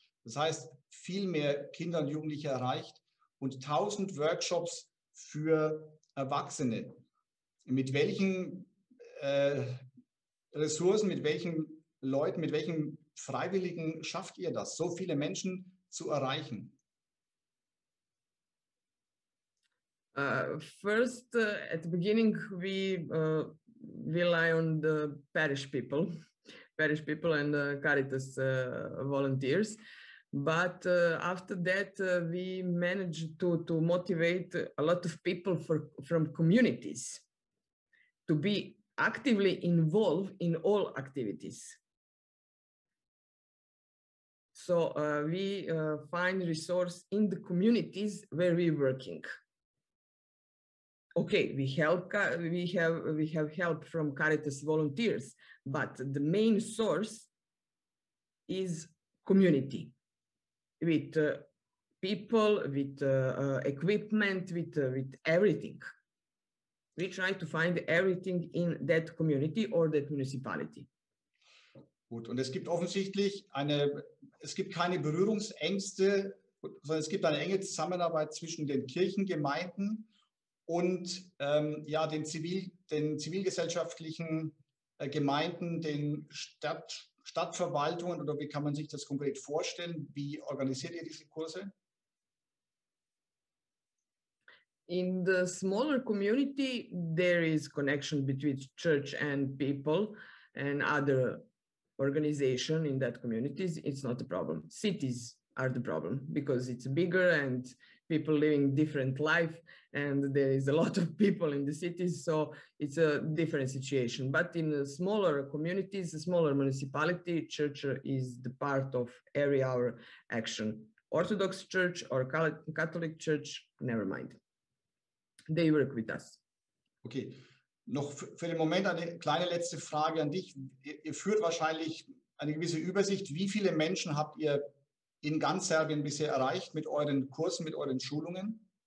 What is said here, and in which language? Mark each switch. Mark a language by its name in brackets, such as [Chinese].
[German] Das heißt, viel mehr Kinder und Jugendliche erreicht und 1000 Workshops für Erwachsene. Mit welchen Ressourcen, mit welchen Leuten, mit welchen Freiwilligen schafft ihr das, so viele Menschen zu erreichen? [English] First, at the beginning, we rely on the parish people and Caritas volunteers. But after that, we managed to motivate a lot of people from communities to be actively involved in all activities. So we find resource in the communities where we're working. Okay, we have help from Caritas volunteers, but the main source is community, with people, with equipment, with everything. We try to find everything in that community or that municipality. [German] Gut, und es gibt offensichtlich keine Berührungsängste, sondern es gibt eine enge Zusammenarbeit zwischen den Kirchengemeinden und ja, den zivilgesellschaftlichen Gemeinden, den Stadtverwaltungen, oder wie kann man sich das konkret vorstellen? Wie organisiert ihr diese Kurse? [English] In the smaller community, there is connection between church and people and other organization in that communities. It's not a problem. Cities are the problem because it's bigger and people living different life, and there is a lot of people in the cities, so it's a different situation. But in the smaller communities, a smaller municipality, church is the part of our action. Orthodox Church or Catholic Church, never mind. They work with us. [German] Okay, noch für den Moment eine kleine letzte Frage an dich. Ihr führt wahrscheinlich eine gewisse Übersicht. Wie viele Menschen habt ihr in ganz Serbien bisher erreicht mit euren Kursen, mit euren Schulungen?